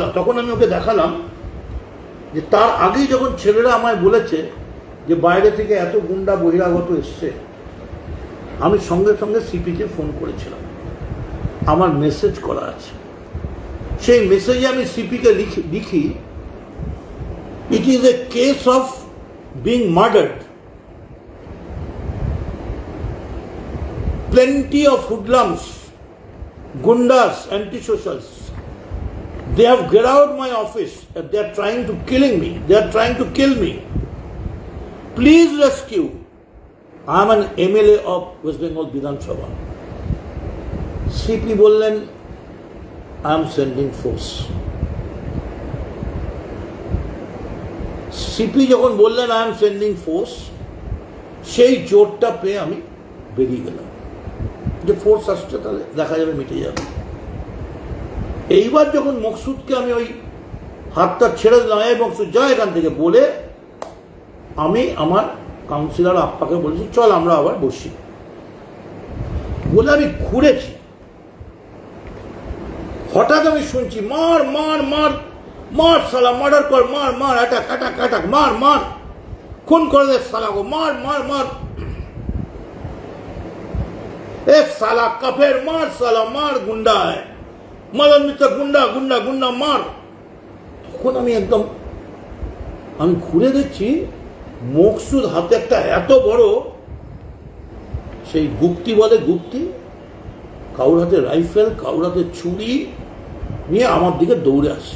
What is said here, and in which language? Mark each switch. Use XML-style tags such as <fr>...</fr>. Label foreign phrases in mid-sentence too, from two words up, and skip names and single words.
<bn>তখন আমি ওকে দেখালাম যে তার আগেই যখন ছেলেরা আমায় বলেছে যে বাইরে থেকে এত গুন্ডা বহিরাগত এসছে, আমি সঙ্গে সঙ্গে সিপিকে ফোন করেছিলাম। আমার মেসেজ করা আছে। সেই মেসেজে আমি সিপিকে লিখি,</bn> <en>it is a case of being murdered, plenty of hoodlums, gundas, anti-socials. They have get out my office and they are trying to killing me. They are trying to kill me. Please rescue. I am an MLA of West Bengal Bidhan Sabha.</en> <bn>CP bollen,</bn> <en>I am sending force.</en> <bn>CP যখন বললেন</bn> <en>I am sending force,</en> <bn>সেই জোরটা পেয়ে আমি বেরিয়ে গেলাম যে ফোর্স আসছে, তাহলে দেখা যাবে, মিটে যাবে। এইবার যখন মকসুদকে আমি ওই হাতটা ছেড়ে দিলাম, এই মকসুদ যা এখান থেকে বলে, আমি আমার কাউন্সিলর আপ্পাকে বলেছি চল আমরা আবার বসি বলে আমি ঘুরেছি। হঠাৎ আমি শুনছি মার মার মার মার, সালা মার্ডার কর, মার মার, অ্যাটাক অ্যাটাক অ্যাটাক, মার মার, খুন করে দে সালা গো, মার মার মার,</bn> <hi>एक साला कफेर मार, साला मार, गुंडा है, मदन मित्र गुंडा गुंडा गुंडा मार।</hi> <bn>তখন আমি একদম ঘুরে দেখছি মকসুদ হাতে একটা এত বড় সেই গুপ্তি বলে গুপ্তি, কাউর হাতে রাইফেল, কাউর হাতে ছুরি নিয়ে আমার দিকে দৌড়ে আসছে।</bn>